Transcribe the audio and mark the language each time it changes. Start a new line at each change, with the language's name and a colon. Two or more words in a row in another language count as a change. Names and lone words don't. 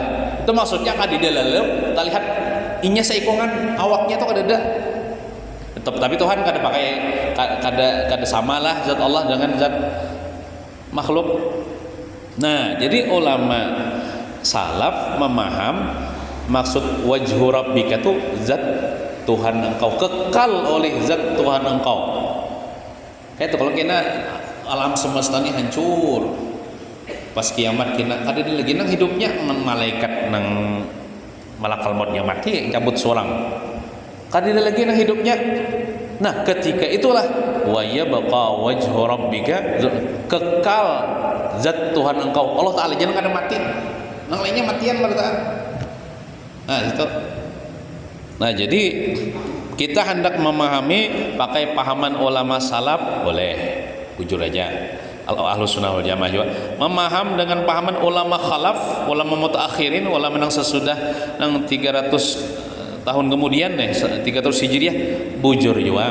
Banjar: Itu maksudnya kada terlihat inya saikungan, awaknya tuh kada ada. Tapi Tuhan kada pakai kada samalah zat Allah dengan zat makhluk.
Indonesian: Nah, jadi ulama salaf memaham maksud
Arabic: wajhu rabbika
Indonesian: itu zat Tuhan engkau, kekal oleh zat Tuhan engkau.
Banjar: Kayak itu kalau kena alam semesta ini hancur pas kiamat kena kada lagi nang hidupnya malaikat nang malakal mautnya mati cabut seorang. Kada lagi nang hidupnya.
Indonesian: Nah, ketika itulah
Arabic: wa yabqa wajhu rabbika,
Indonesian: kekal zat Tuhan engkau.
Banjar: Allah Ta'ala jangan kada mati. Nang lainnya matian berarti.
Indonesian: Nah, itu. Nah, jadi Kita hendak memahami pakai pahaman ulama salaf, boleh, jujur aja.
Arabic: Ahlus sunnah wal jamaah
Indonesian: juga memaham dengan pahaman ulama khalaf, ulama mutaakhirin, ulama yang sesudah yang 300 tahun kemudian 300 hijriah, bujur juga.